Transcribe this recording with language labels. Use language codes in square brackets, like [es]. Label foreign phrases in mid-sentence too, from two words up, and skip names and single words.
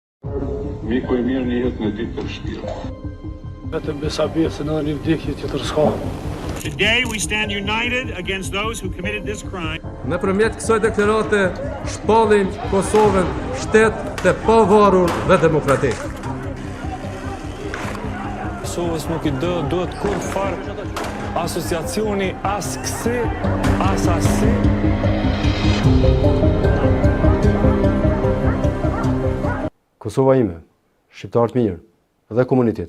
[sq] Miku I mirë në jetë në ditë të vështira. Vetëm besa besën edhe një vdekje tjetër s'ka. [en] Today we stand united against those who committed this crime. [sq] Nëpërmjet kësaj deklarate shpallim Kosovën shtet të pavarur dhe demokratik. Kosovës nuk I duhet kur farë asociacioni as kësi, as asi. Kosova ime, shqiptarët mirë dhe komunitete.